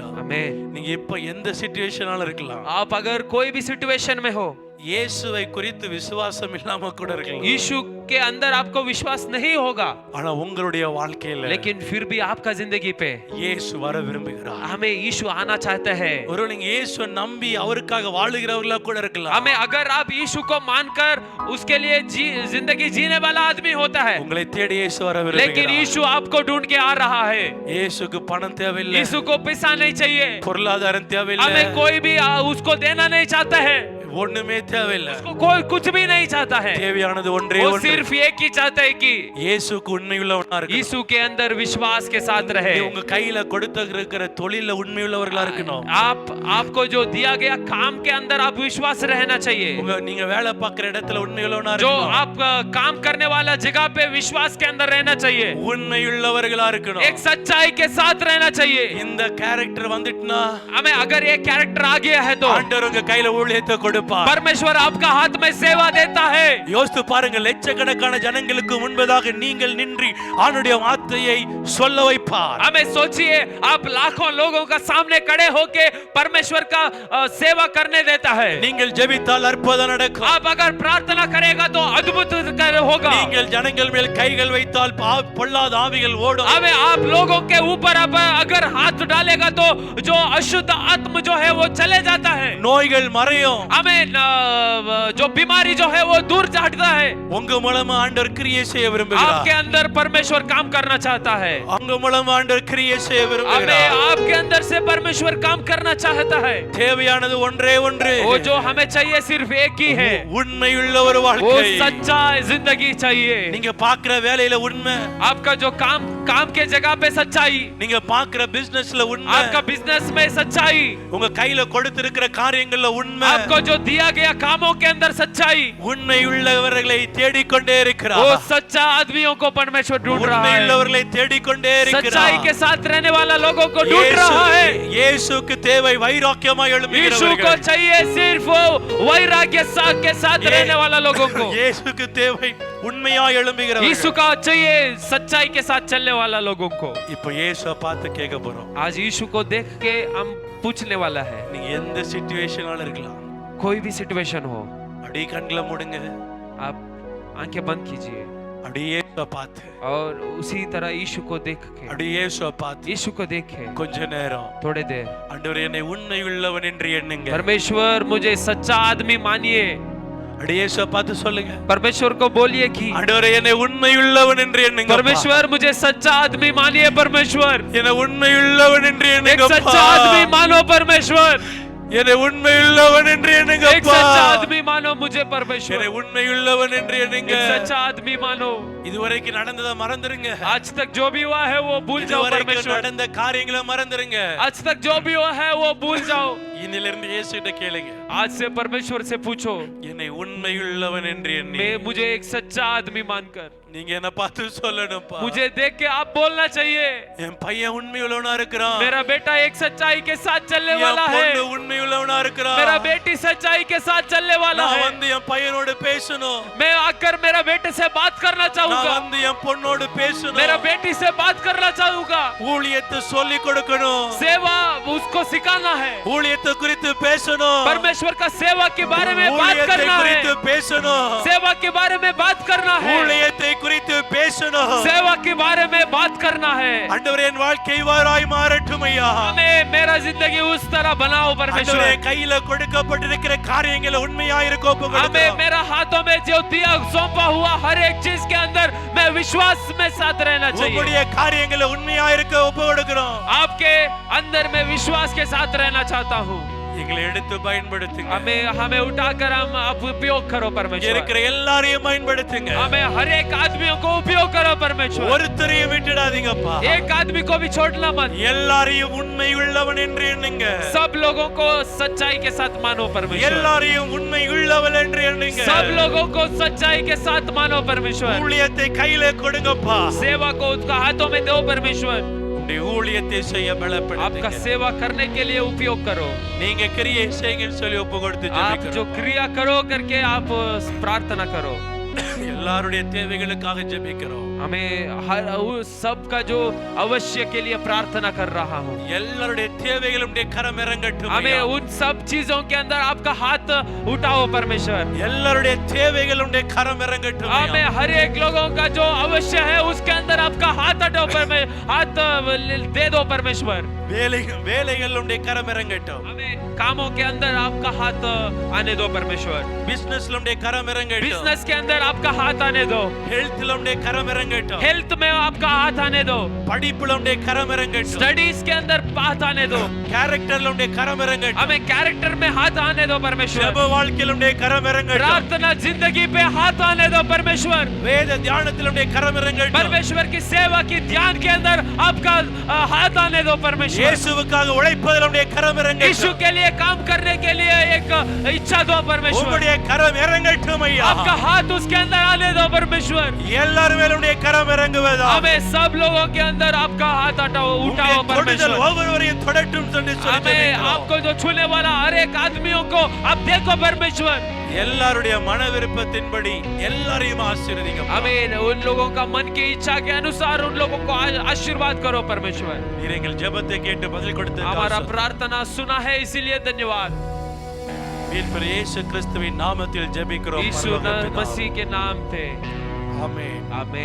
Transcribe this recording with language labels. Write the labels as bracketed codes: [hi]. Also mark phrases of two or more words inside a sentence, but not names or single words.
[hi] आमेन। [ta] நீங்க இப்ப எந்த சிச்சுவேஷனால இருக்கலாம். [hi] आप अगर कोई भी सिचुएशन में हो, [ta] இயேசுவை குறித்து விசுவாசம் இல்லாம கூட இருக்கலாம். [hi] यीशु के अंदर आपको विश्वास नहीं होगा, [ta] ஆனா உங்களுடைய வாழ்க்கையில [hi] लेकिन फिर भी आपका जिंदगी पे [ta] இயேசு வர விரும்புகிறார். [hi] हमें यीशु आना चाहता है। [ta] ஒரு நீங்க இயேசுவை நம்பி அவருக்காக வாழுகிறவர்களா கூட இருக்கலாம். [hi] हमें अगर आप यीशु को मानकर उसके लिए जिंदगी जीने वाला आदमी होता है, [ta] உங்களை தேடி இயேசு வர [hi] लेकिन [ta] விரும்புகிறார். [hi] यीशु आपको ढूंढ के आ रहा है। [ta] இயேசுக்கு பணம் தேவையில்லை. [hi] यीशु को पैसा नहीं चाहिए, [ta] பொருளாதாரம் தேவையில்லை. [hi] हमें कोई भी उसको देना नहीं चाहता है, [ta] ஒண்ணுமே தேவையில்லை. [hi] उसको कोई कुछ भी नहीं चाहता है। [ta] தேவையானது ஒன்றே [hi] वो [ta] ஒன்று. [hi] सिर्फ एक ही चाहता है कि [ta] இயேசுக்கு உண்மையுள்ளவனா இருக்கணும். [hi] यीशु के अंदर विश्वास के साथ रहे। [ta] நீ உங்க கையில கொடுத்திருக்கிற தொழில்ல உண்மையுள்ளவர்களா இருக்கணும். [hi] आपको जो दिया गया काम के अंदर आप विश्वास रहना चाहिए। [ta] நீங்க வேலை பார்க்குற இடத்துல உண்மையுள்ளவனா [hi] जो [ta] இருக்கணும். [hi] आप काम करने वाला जगह पे विश्वास के अंदर रहना चाहिए। [ta] உண்மையுள்ளவர்களா இருக்கணும். [hi] एक सच्चाई के साथ रहना चाहिए। [ta] இந்த கேரக்டர் வந்துட்டனா [hi] हमें अगर ये कैरेक्टर आ गया है तो [ta] ஆண்டவர் உங்க கையில ஊழியத்தை கொடுப்பார். [hi] परमेश्वर आपका हाथ में सेवा देता है। [ta] யோசித்து பாருங்க, லட்சக்கணக்கான ஜனங்களுக்கு முன்பதாக நீங்கள் நின்று ஆண்டவருடைய வார்த்தையை சொல்ல வைப்பார். [hi] हमें सोचिए, आप लाखों लोगों का सामने खड़े होके परमेश्वर का सेवा करने देता है। [ta] நீங்கள் ஜெபித்தால் அற்புதம் நடக்கும். [hi] आप अगर प्रार्थना करेगा तो अद्भुत होगा। [ta] நீங்கள் ஜனங்கள் மேல் கைகள் வைத்தால் பொல்லாத ஆவிகள் ஓடும். [hi] हमें आप लोगों के ऊपर अगर हाथ डालेगा तो जो अशुद्ध आत्म जो है वो चले जाता है। [ta] நோய்கள் மறையும். [hi] हमें जो बीमारी जो है वो दूर हटता है। [ta] உங்க மூலமா ஆண்டவர் கிரியை செய்ய விரும்புகிறார். [hi] आपके अंदर परमेश्वर काम करना चाहता है। [ta] உங்க மூலமா ஆண்டவர் கிரியை செய்ய [hi] हमें [ta] விரும்புகிறார். [hi] आपके अंदर से परमेश्वर काम करना चाहता है। [ta] தேவையானது ஒன்றே ஒன்று. [hi] वो जो हमें चाहिए सिर्फ एक ही है, [ta] உண்மையுள்ள ஒரு [hi] वो [ta] வாழ்க்கை. [hi] सच्चा जिंदगी चाहिए। [ta] நீங்க பார்க்கிற வேலையில உண்மை. [hi] आपका जो काम के जगह पे सच्चाई, [ta] நீங்க பார்க்கிற பிசினஸ்ல உண்மை. [hi] आपका बिजनेस में सच्चाई, [ta] உங்க கையில கொடுத்திருக்கிற காரியங்கள்ல உண்மை. [hi] आपको जो दिया गया कामों के अंदर सच्चाई, [ta] உண்மையுள்ளவர்களை தேடிக்கொண்டே இருக்கிறார். [hi] वो सच्चा आदमियों को परमेश्वर ढूंढ रहा है। [ta] உண்மையுள்ளவர்களை தேடிக்கொண்டே இருக்கிறார். [hi] सच्चाई के साथ रहने वाला लोगों को ढूंढ रहा है। [ta] இயேசுக்கு தேவை வைராக்கியமாய் [hi] यीशु को [ta] எழும்புகிறவர்கள். [hi] चाहिए सिर्फ वो वैराग्य के साथ रहने वाला लोगों को। [ta] இயேசுக்கு தேவை உண்மையாய் [hi] यीशु [ta] எழும்புகிறவர்கள். [hi] का चाहिए सच्चाई के साथ चलने वाला लोगों को। [ta] இப்போ இயேசுவை பார்த்து கேட்க போறோம். [hi] आज यीशु को देख के हम पूछने वाला है। [ta] நீங்க எந்த சிச்சுவேஷனால இருக்கலாம். [hi] कोई भी सिचुएशन हो, [ta] அப்படியே கண்களை மூடுங்க. [hi] आप आंखें बंद कीजिए [ta] அப்படியே இயேசுவை பார்த்து, [hi] और उसी तरह यीशु को देख के, [ta] அப்படியே இயேசுவை பார்த்து [hi] यीशु को देखे [ta] கொஞ்ச நேரம் [hi] थोड़े देर, [ta] ஆண்டவரே என்னை உண்மையுள்ளவன் என்று எண்ணுங்க. [hi] परमेश्वर मुझे सच्चा आदमी मानिए। [ta] அப்படியே இயேசுவை பார்த்து சொல்லுங்க. [hi] परमेश्वर को बोलिए कि [ta] ஆண்டவரே என்னை உண்மையுள்ளவன் என்று எண்ணுங்க. [hi] परमेश्वर मुझे सच्चा आदमी मानिए। परमेश्वर [ta] என்னை உண்மையுள்ளவன் என்று [hi] एक [ta] எண்ணுங்க. [hi] सच्चा आदमी मानो। परमेश्वर [ta] என்னை உண்மையுள்ளவன் என்று எண்ணுங்க. [hi] एक सच्चा आदमी मानो मुझे। परमेश्वर [ta] என்னை உண்மையுள்ளவன் என்று எண்ணுங்க. [hi] एक सच्चा आदमी मानो। [ta] இதுவரைக்கும் நடந்ததை மறந்துருங்க. [hi] आज तक जो भी हुआ है वो भूल जाओ। [ta] இதுவரைக்கும் [hi] परमेश्वर [ta] நடந்த காரியங்களை மறந்துருங்க. [hi] आज तक जो भी हुआ है वो भूल जाओ। [ta] இன்னிலிருந்து இயேசுகிட்ட கேளுங்க. [hi] आज से परमेश्वर से पूछो, [ta] என்னை உண்மையுள்ளவன் என்று எண்ணி [hi] मुझे एक सच्चा आदमी मानकर। [ta] நீங்க என்ன பார்த்து சொல்லணும்ப்பா. [hi] मुझे देख के आप बोलना चाहिए, [ta] என் பையன் உண்மையுள்ளவனா இருக்கிறான். [hi] मेरा बेटा एक सच्चाई के साथ चलने [ta] என் [hi] वाला है। [ta] பொண்ணு உண்மையுள்ளவனா இருக்கிறான். [hi] मेरा बेटी सच्चाई के साथ चलने वाला [ta] நான் [hi] है। [ta] வந்து என் பையனோட பேசணும். [hi] मैं आकर मेरा बेटे से बात करना [ta] நான் [hi] चाहूंगा। [ta] வந்து என் பொண்ணோட பேசணும். [hi] मेरा बेटी से बात करना चाहूंगा। [ta] ஊழியத்தை சொல்லி கொடுக்கணும். [hi] सेवा उसको सिखाना है। [ta] ஊழியத்தை குறித்து பேசணும். [hi] परमेश्वर का सेवा के बारे में बात [ta] ஊழியத்தை [hi] करना है। [ta] குறித்து பேசணும். [hi] सेवा के बारे में बात करना है। [ta] ஊழியத்தை குறித்து பேசணும். [hi] सेवा के बारे में बात करना है। [ta] ஆண்டவரே என் வாழ்க்கை இவ்வாறாய் மாறட்டும் ஐயா. [hi] हमें मेरा जिंदगी उस तरह बनाओ परमेश्वर। [ta] ஆண்டவரே கையில கொடுக்கப்பட்டிருக்கிற காரியங்களை உண்மையாய் இருக்க [hi] हमें [ta] ஒப்புக்கொடுக்கிறோம். [hi] मेरा हाथों में जो दिया सौंपा हुआ हर एक चीज के अंदर मैं विश्वास में साथ रहना चाहिए। [ta] உம்முடைய காரியங்களை உண்மையாய் இருக்க ஒப்புக்கொடுக்கிறோம். [hi] आपके अंदर में विश्वास विश्वास के साथ रहना चाहता हूँ। [ta] எங்களை எடுத்து பயன்படுத்துங்க. [hi] हमें उठाकर हम आप उपयोग करो परमेश्वर। [ta] இருக்கிற எல்லாரையும் பயன்படுத்துங்க. [hi] हमें हर एक आदमियों को उपयोग करो परमेश्वर। [ta] ஒருத்தரையும் விட்டுடாதீங்கப்பா. [hi] एक आदमी को भी छोड़ना मत। [ta] எல்லாரையும் உண்மை உள்ளவன் என்று எண்ணுங்க. [hi] सब लोगों को सच्चाई के साथ मानो परमेश्वर। [ta] எல்லாரையும் உண்மை உள்ளவன் என்று எண்ணுங்க. [hi] सब लोगों को सच्चाई के साथ मानो परमेश्वर। [ta] ஊழியத்தை கையில கொடுங்கப்பா. [hi] सेवा को उसका हाथों में दो परमेश्वर। [ta] ஊழியத்தை செய்ய பலப்படுத்துங்க. [hi] आपका सेवा करने के लिए उपयोग करो। [ta] நீங்க கிரியை செய்யுங்கன்னு சொல்லி ஒப்பு கொடுத்து [hi] आप जो क्रिया करो करके आप प्रार्थना करो। [ta] எல்லாருடைய தேவைகளுக்காக ஜெபிக்கிறோம். [hi] हमें हर सबका जो अवश्य के लिए प्रार्थना कर रहा हूँ। [ta] எல்லாருடைய தேவைகளுடைய கரம் இறங்கட்டும். [hi] हमें उन सब चीजों के अंदर आपका हाथ उठाओ परमेश्वर। [ta] எல்லாருடைய தேவைகளுடைய கரம் இறங்கட்டும். [hi] हमें हर एक लोगों का जो अवश्य है उसके अंदर आपका हाथ हटाओ हाथ दे दो परमेश्वर। [ta] வேலைகளுடைய கரம் இறங்கட்டும். [hi] हमें कामों के अंदर आपका हाथ आने दो परमेश्वर। [ta] பிசினஸ்லுடைய கரம் இறங்கட்டும். [hi] बिजनेस के अंदर आपका हाथ आने दो। [ta] ஹெல்த்லுடைய கரம் இறங்கட்டும். [hi] हेल्थ में आपका हाथ आने दो। [ta] படிப்புலுடைய கரம் இறங்கட்டும். [hi] स्टडीज के अंदर हाथ आने दो। [ta] கேரக்டர்லுடைய கரம் இறங்கட்டும். [hi] हमें कैरेक्टर में हाथ आने दो परमेश्वर। [ta] ஜெப வாழ்க்கையிலுடைய கரம் இறங்கட்டும். [hi] प्रार्थना जिंदगी पे हाथ आने दो परमेश्वर। [ta] வேத தியானத்திலுடைய கரம் இறங்கட்டும். [hi] परमेश्वर की सेवा की ध्यान के अंदर आपका हाथ आने दो परमेश्वर। [ta] இயேசுவுக்காக உழைப்பதிலுடைய கரம் இறங்கட்டும். [hi] यीशु के लिए काम करने के लिए एक इच्छा दो परमेश्वर। [ta] உம்முடைய கரம் இறங்கட்டும் ஐயா. [hi] आपका हाथ उसके अंदर आने दो परमेश्वर। [ta] எல்லார் மேலுடைய கரம் இறங்குவதா. [hi] हमें सब लोगों के अंदर आपका हाथ उठाओ परमेश्वर। [ta] ஒவ்வொருவரையும் தொடட்டும் என்று சொல்லி [hi] हमें आपको जो छूने वाला हर एक आदमियों को आप देखो परमेश्वर। [ta] எல்லாருடைய மன விருப்பத்தின்படி எல்லாரையும் ஆசீர்வதிங்க. [hi] हमें उन लोगों का मन की इच्छा के अनुसार उन लोगों को आशीर्वाद करो परमेश्वर। [ta] நீர் எங்கள் ஜெபத்தை கேட்டு பதில் கொடுத்து [hi] हमारा प्रार्थना सुना है इसीलिए धन्यवाद। [ta] மீட்பர் இயேசு கிறிஸ்துவின் நாமத்தில் ஜெபிக்கிறோம். [hi] यीशु मसीह के नाम पे [ta] ஆமென். [hi] आमीन।